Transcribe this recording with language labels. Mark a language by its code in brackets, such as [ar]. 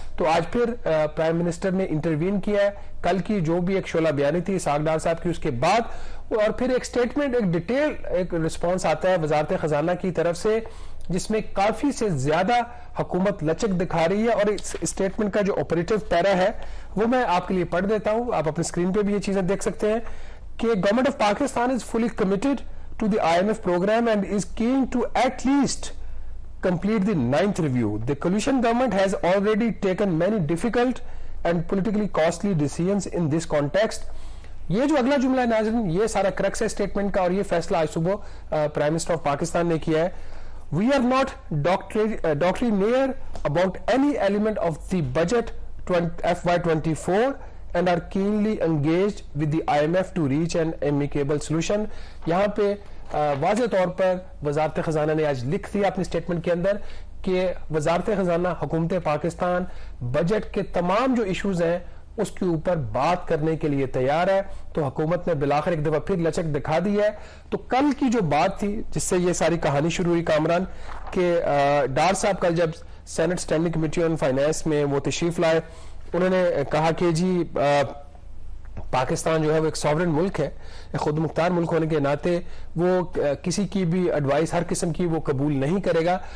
[ur] تو آج پھر پرائم منسٹر نے انٹروین کیا ہے. کل کی جو بھی ایک شعلہ بیانی تھی اسحاق ڈار صاحب کی, اس کے بعد اور پھر ایک سٹیٹمنٹ, ایک ڈیٹیل ایک رسپانس آتا ہے وزارت خزانہ کی طرف سے, جس میں کافی سے زیادہ حکومت لچک دکھا رہی ہے. اور اس سٹیٹمنٹ کا جو آپریٹو پیرا ہے وہ میں آپ کے لیے پڑھ دیتا ہوں, آپ اپنے اسکرین پہ بھی یہ چیزیں دیکھ سکتے ہیں کہ [en] Government of Pakistan is fully committed to the IMF program and is keen to at least complete the 9th review. The coalition government has already taken many difficult and politically costly decisions in this context. [ur] یہ جو اگلا جملہ ہے ناظرین, یہ سارا crux ہے statement کا, اور یہ فیصلہ آج صبح پرائم منسٹر آف پاکستان نے کیا ہے. [en] We are not doctrinaire about any element of the budget FY24 and are keenly engaged with the IMF to reach an amicable solution. [ur] یہاں پہ واضح طور پر وزارت خزانہ نے آج لکھ دیا اپنی اسٹیٹمنٹ کے اندر کہ وزارت خزانہ حکومت پاکستان بجٹ کے تمام جو ایشوز ہیں اس کے اوپر بات کرنے کے لیے تیار ہے. تو حکومت نے بلاخر ایک دفعہ پھر لچک دکھا دی ہے. تو کل کی جو بات تھی جس سے یہ ساری کہانی شروع ہوئی کامران, کہ ڈار صاحب کل جب Saint standing committee on finance میں وہ تشریف لائے, انہوں نے کہا کہ جی پاکستان جو ہے وہ ایک ساورن ملک ہے, خود مختار ملک ہونے کے ناطے وہ کسی کی بھی ایڈوائس ہر قسم کی وہ قبول نہیں کرے گا.